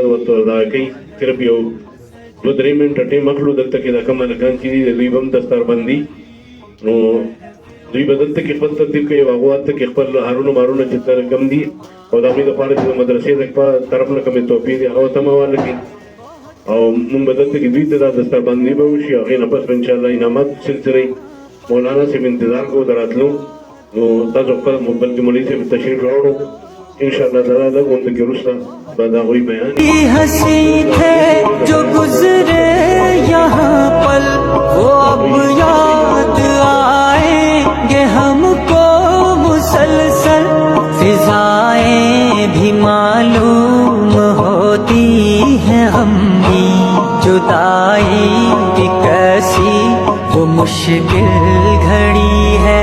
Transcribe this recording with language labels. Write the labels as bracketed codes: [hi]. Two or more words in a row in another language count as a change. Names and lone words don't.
[ps] ورته ادا کوي صرف یو 2-3 منټه ټیم اخلو دلته کې دا کوم هلکان چې دي د دوی به هم دستاربندي نو دوی به دلته کې خپل ترتیب کوي او هغو هلته کې خپل هارونه مارونه چې کم دي او د هغوی دپاره چې د مدرسې د طرف نه کومې تحفې دي هغه ورته هم حواله کړي او مونږ به دلته کې دوی ته دا دستربندي به وشي هغې نه پس به انشاءالله انعامات سلسلې مولانا صاحب انتظار کوو د راتلو نو تاسو خپل بلکې مولوي صاحب تشریف راوړو انشاءالله تعالی لږ غونډه کې وروسته به د هغوی بیان [hi] हंसी थे जो गुजरे यहाँ पल वो अब याद आएंगे हमको मुसलसल फिजाएं भी मालूम होती हैं हम भी जुदाई की कैसी वो मुश्किल घड़ी है